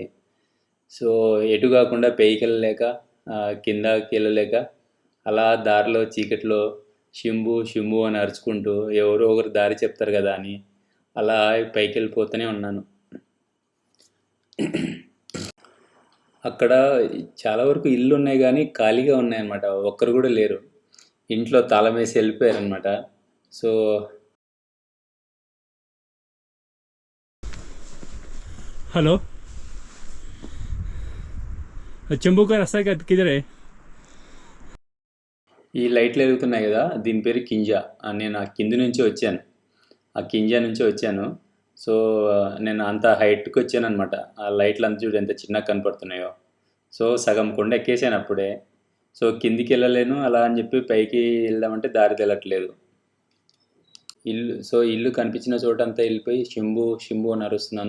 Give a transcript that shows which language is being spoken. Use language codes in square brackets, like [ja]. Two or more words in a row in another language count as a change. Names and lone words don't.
[te] సో ఎటు కాకుండా పైకి వెళ్ళలేక కిందకి వెళ్ళలేక అలా దారిలో చీకట్లో శంభు శంభు అని అరుచుకుంటూ ఎవరో ఒకరు దారి చెప్తారు కదా అని అలా పైకి వెళ్ళిపోతూనే ఉన్నాను. అక్కడ చాలా వరకు ఇల్లు ఉన్నాయి కానీ ఖాళీగా ఉన్నాయన్నమాట, ఒక్కరు కూడా లేరు. ఇంట్లో తాళం వేసి వెళ్ళిపోయారనమాట. సో [hi] हेलो, चंबू का रास्ता किधर है? [te] ఈ లైట్లు వెలుగుతున్నాయి కదా, దీని పేరు కింజ. నేను ఆ కింది నుంచి వచ్చాను, ఆ కింజ నుంచి వచ్చాను. సో నేను అంత హైట్కి వచ్చాను అనమాట. ఆ లైట్లు అంతా చూడు ఎంత చిన్నగా కనపడుతున్నాయో. సో సగం కొండ ఎక్కేసాను అప్పుడే. సో కిందికి వెళ్ళలేను అలా అని చెప్పి పైకి వెళ్దామంటే దారి తెలట్లేదు. ఇల్లు కనిపించిన చోటంతా వెళ్ళిపోయి శంభు శంభు అని అరుస్తున్నాను.